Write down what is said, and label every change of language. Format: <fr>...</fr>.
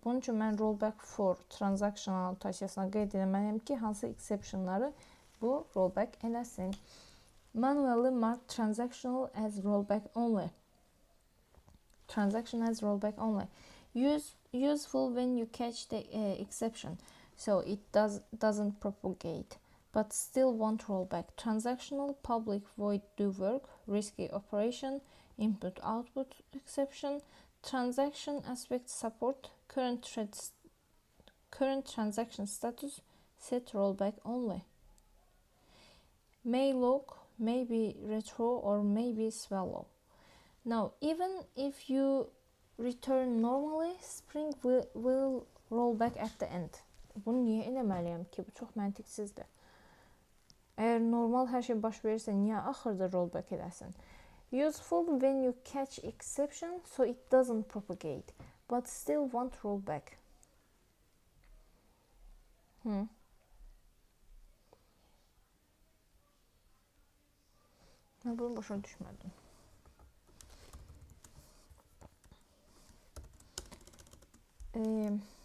<az>Bunun üçün mən rollback for transactional notasiyasına qeyd etməliyəm ki, hansı exceptionları bu rollback eləsin.</az> <en>Manually mark transactional as rollback only. Transaction as rollback only. Useful when you catch the exception, so it doesn't propagate, but still won't roll back. Transactional public void do work, risky operation, input-output exception, transaction aspect support, current transaction status, set rollback only. May lock, may be retro, or may be swallow. Now, even if you return normally, Spring will roll back at the end.</en> <az>Bunu niyə eləməliyəm ki? Bu çox məntiqsizdir. Əgər normal hər şey baş verirsə, niyə axırda rollback eləsin?</az> <en>Useful when you catch exception, so it doesn't propagate, but still won't roll back.</en> <az>Ben bunu başa düşmədim.</az>